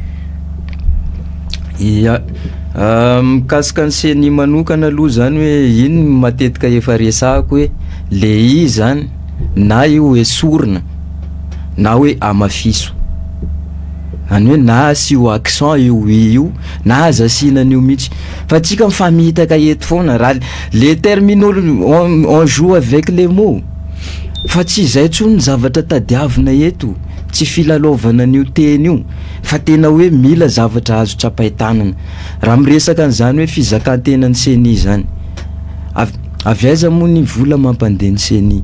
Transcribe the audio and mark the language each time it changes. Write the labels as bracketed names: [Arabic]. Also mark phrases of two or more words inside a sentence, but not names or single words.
[Malagasy] Mikasika ny CENI manokana aloha zany hoe iny matetika efa resahako hoe le i zany na io esorina na hoe amafiso, any hoe na asio accent io na aza asinan'io mihitsy, fa tsika mifamitaka eto foana raha [French] les terminologie on joue avec les mots, [Malagasy] fa tsy izay tsony zavatra tadiavina eto, tsy filalaovana an'io teny io, fa tena hoe mila zavatra azo tsapaitanana raha miresaka an'izany hoe fizakan-tenan'ny CENI zany. Avy aiza moa ny vola mampandeha ny CENI?